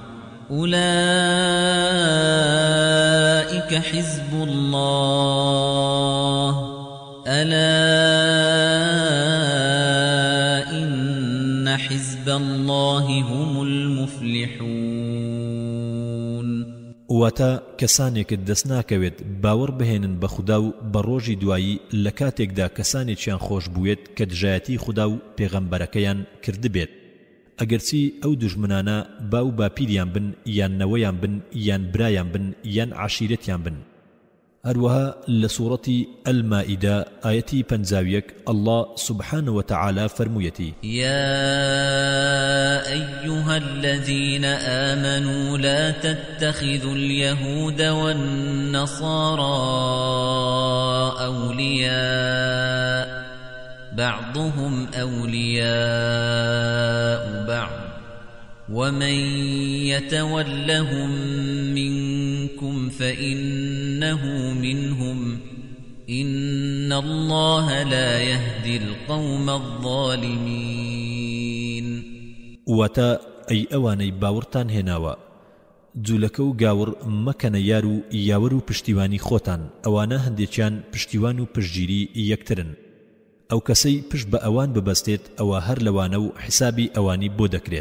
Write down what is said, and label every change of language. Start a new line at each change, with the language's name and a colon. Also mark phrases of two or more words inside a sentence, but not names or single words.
Arabic: أولئك حزب الله ألا إن حزب الله هم المفلحون.
Central Kurdish: واتا کەسانێکت دەست ناکەوێت باوەڕ بهێنن بە خودا و بە ڕۆژی دوایی لە کاتێکدا کەسانێکیان خۆش بووێت کە دژایەتی خودا و پێغەمبەرەکەیان کردبێت، ئەگەرچی ئەو دوژمنانە باو باپیریان بن یان نەوەیان بن یان برایان بن یان عشیرەتیان بن. هەروەها لە سوورەتی ئەلمائیدە ئایەتی 51
Arabic: الله سبحانه وتعالى
Central Kurdish: فرموویەتی:
Arabic: يا أيها الذين آمنوا لا تتخذوا اليهود والنصارى أولياء بعضهم أولياء بعض ومن يتولهم منكم فإنه منهم إن الله لا يهدي القوم الظالمين.
Central Kurdish: واتا أي أواني باورتان هناوا جولەکە و گاور مەکەنە یار و یاوەر و پشتیوانی خۆتان، ئەوانە هەندێکیان پشتیوان و پشتگیری یەکترن. ئەو کەسەی پشت بە ئەوان ببەستێت ئەوە هەر لەوانە و حسابی ئەوانی بۆ دەکرێت.